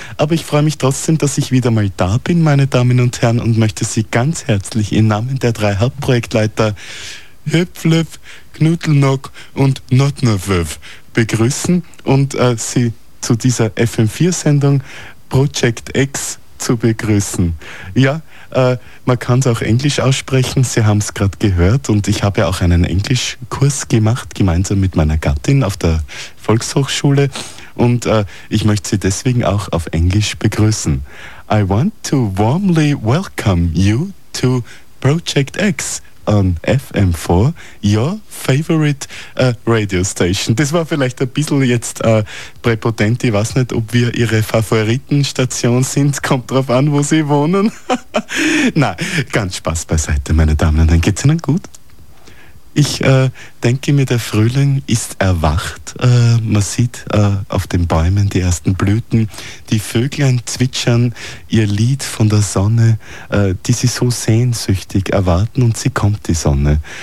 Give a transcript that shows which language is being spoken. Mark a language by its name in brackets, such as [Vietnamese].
[German] Aber ich freue mich trotzdem, dass ich wieder mal da bin, meine Damen und Herren, und möchte Sie ganz herzlich im Namen der drei Hauptprojektleiter Hüpflöpf, Knutelnock und Notnerwöf begrüßen und Sie zu dieser FM4-Sendung Project X zu begrüßen. Ja, man kann es auch Englisch aussprechen, Sie haben es gerade gehört, und ich habe ja auch einen Englischkurs gemacht, gemeinsam mit meiner Gattin auf der Volkshochschule, und ich möchte Sie deswegen auch auf Englisch begrüßen. [English] I want to warmly welcome you to Project X on FM4, your favorite radio station. [German] Das war vielleicht ein bisschen jetzt präpotent. Ich weiß nicht, ob wir Ihre Favoritenstation sind. Kommt drauf an, wo Sie wohnen. Nein, ganz Spaß beiseite, meine Damen und Herren. Geht's Ihnen gut? Ich denke mir, der Frühling ist erwacht. Man sieht auf den Bäumen die ersten Blüten. Die Vöglein zwitschern ihr Lied von der Sonne, die sie so sehnsüchtig erwarten, und sie kommt, die Sonne.